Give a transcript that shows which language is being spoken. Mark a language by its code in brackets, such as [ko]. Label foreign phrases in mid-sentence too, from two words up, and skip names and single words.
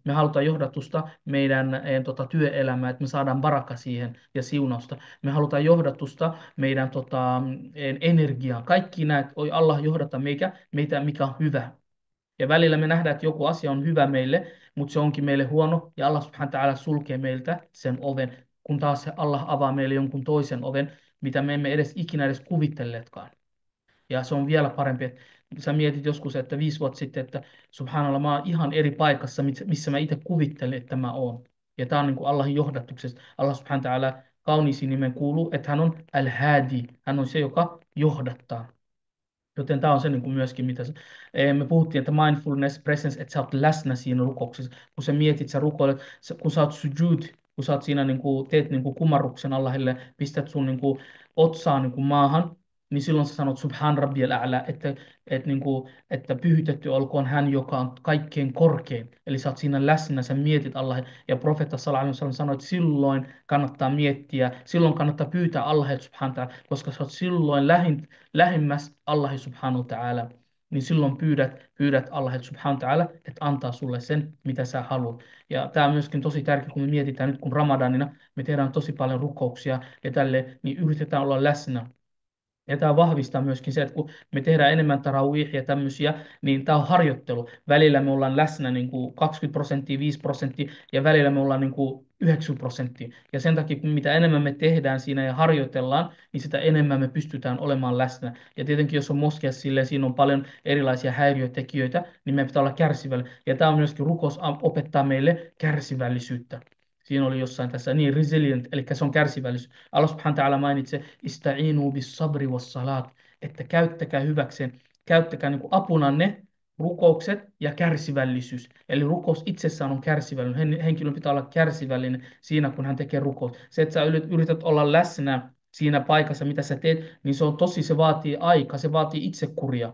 [fi] Me halutaan johdatusta meidän työelämään, että me saadaan baraka siihen ja siunausta. Me halutaan johdatusta meidän energiaan. Kaikki näet, oi Allah johdata meitä, mikä on hyvä. Ja välillä me nähdään, että joku asia on hyvä meille, mutta se onkin meille huono, ja [ar] الله سبحانه وتعالى [fi] sulkee meiltä sen oven, kun taas se Allah avaa meille jonkun toisen oven, mitä me emme ikinä edes kuvitelleetkaan. Ja se on vielä parempi, että sä mietit joskus, että 5 vuotta sitten, että subhanallah, mä oon ihan eri paikassa, missä mä itse kuvittelin, että mä oon. Ja tämä on niin kuin Allahin johdatuksesta. [ar] الله سبحانه وتعالى [fi] kauniisiin nimen kuuluu, että hän on al-hadi, hän on se, joka johdattaa. Joten tämä on se niin kuin myöskin, me puhuttiin, että [en] mindfulness, presence, [fi] että sä oot läsnä siinä rukouksessa. Kun sä mietit, sä rukoilet, kun sä oot sujud, kun sä oot siinä niin kuin, teet niin kuin kumarruksen Allahille, pistät sun niin kuin, otsaa niin kuin maahan, niin silloin sä sanot [ar] سبحان ربي الأعلى, [fi] että pyhitetty olkoon hän, joka on kaikkein korkein. Eli sä oot siinä läsnä, sä mietit Allahin. Ja profeetta [ar] صلى الله عليه وسلم [fi] sanoi, että silloin kannattaa miettiä, silloin kannattaa pyytää Allahilta subhanahu, koska sä oot silloin lähimmäs [ar] الله سبحانه وتعالى, [fi] niin silloin pyydät [ar] الله سبحانه وتعالى, [fi] että antaa sulle sen, mitä sä haluat. Ja tämä on myöskin tosi tärkeää, kun me mietitään nyt, kun Ramadanina me tehdään tosi paljon rukouksia ja tälle, niin yritetään olla läsnä. Ja tämä vahvistaa myöskin se, että kun me tehdään enemmän tarawihia ja tämmöisiä, niin tämä on harjoittelu. Välillä me ollaan läsnä niin kuin 20%, 5% ja välillä me ollaan niin kuin 90%. Ja sen takia, kun mitä enemmän me tehdään siinä ja harjoitellaan, niin sitä enemmän me pystytään olemaan läsnä. Ja tietenkin, jos on moskeassa silleen, siinä on paljon erilaisia häiriötekijöitä, niin meidän pitää olla kärsivällinen. Ja tämä on myöskin rukous opettaa meille kärsivällisyyttä. Siinä oli jossain tässä niin resilient, eli se on kärsivällisyys. [ar] الله سبحانه وتعالى [fi] mainitsee, [ar] استعينوا بالصبر والصلاة, [fi] että käyttäkää hyväkseen, käyttäkää niin kuin apunanne rukoukset ja kärsivällisyys. Eli rukous itsessään on kärsivällinen. Henkilön pitää olla kärsivällinen siinä, kun hän tekee rukous. Se, että sä yrität olla läsnä siinä paikassa, mitä sä teet, niin se vaatii aikaa, se vaatii itsekuria.